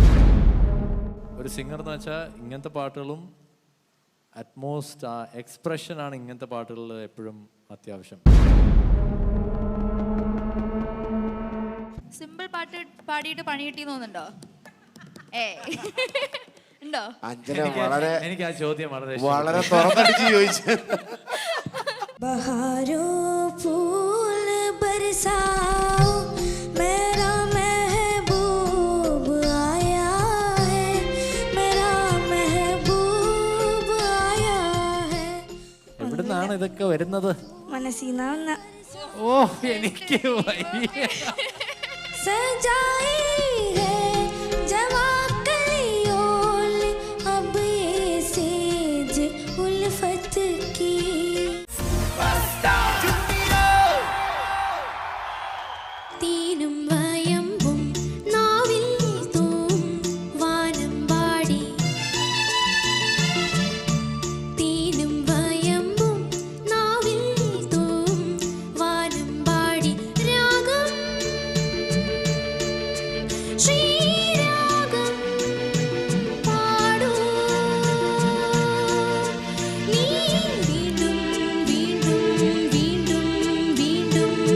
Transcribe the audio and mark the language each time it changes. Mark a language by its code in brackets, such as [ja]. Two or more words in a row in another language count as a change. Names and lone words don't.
[ml] ഒരു സിംഗർ എന്ന് വെച്ചാൽ ഇങ്ങനത്തെ പാട്ടുകളും [en] utmost the expression [ml] ഇങ്ങനത്തെ പാട്ടുകളിൽ എപ്പോഴും അത്യാവശ്യം. സിമ്പിൾ പാട്ട് പാടിയിട്ട് പണി കിട്ടി തോന്നുന്നുണ്ടോ? ഉണ്ടോ? എനിക്ക് ആ ചോദ്യം വളരെ തുറന്നടിച്ച് ചോദിച്ചു. [hi] बहारो फूल बरसाओ मेरा महबूब आया है मेरा महबूब आया है. [ml] എവിടുന്നാണ് ഇതൊക്കെ വരുന്നത്? മനസ്സിനാവുന്ന ഓ എനിക്ക് വയ്യ. [hi] सजाई है जवा कलियों अब ये सेज उल्फत की. [ml] തീനും വയമ്പും നാവിൽ തൂം വാനം പാടി തീനും വയമ്പും നാവിൽ തൂം വാനം പാടി രാഗം ശ്രീരാഗം പാടൂ നീ വീണ്ടും വീണ്ടും വീണ്ടും വീണ്ടും.